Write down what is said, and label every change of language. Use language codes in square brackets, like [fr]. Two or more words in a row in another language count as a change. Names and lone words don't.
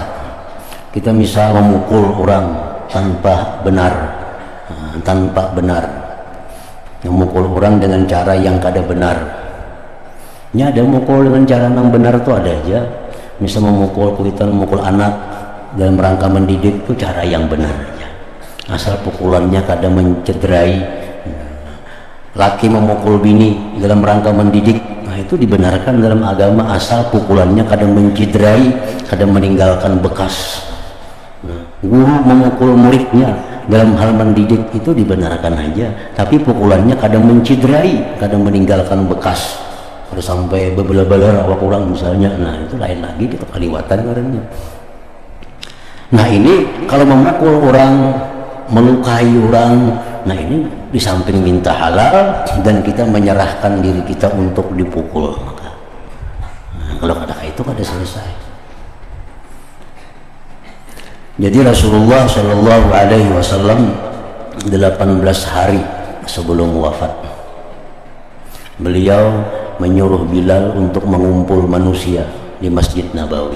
[bjn] Kita bisa memukul orang tanpa benar, memukul orang dengan cara yang kada benar. Ini ada memukul dengan cara yang benar tuh ada aja. Bisa memukul kuitan, memukul anak dalam rangka mendidik itu cara yang benar aja. Asal pukulannya kada mencederai. Laki memukul bini dalam rangka mendidik, nah itu dibenarkan dalam agama asal pukulannya kada mencederai, kada meninggalkan bekas. Nah, guru memukul muridnya dalam hal mendidik itu dibenarkan aja, tapi pukulannya kada mencederai, kada meninggalkan bekas, kada sampai bebelah-belah awak orang misalnya. Nah itu lain lagi, kita kaliwatan orangnya. [id] Nah ini kalau memukul orang, melukai orang, nah ini di samping minta halal dan kita menyerahkan diri kita untuk dipukul. Maka nah, kalau ada itu kada selesai. Jadi Rasulullah [ar] صلى الله عليه وسلم [id] 18 hari sebelum wafat, beliau menyuruh Bilal untuk mengumpul manusia di Masjid Nabawi.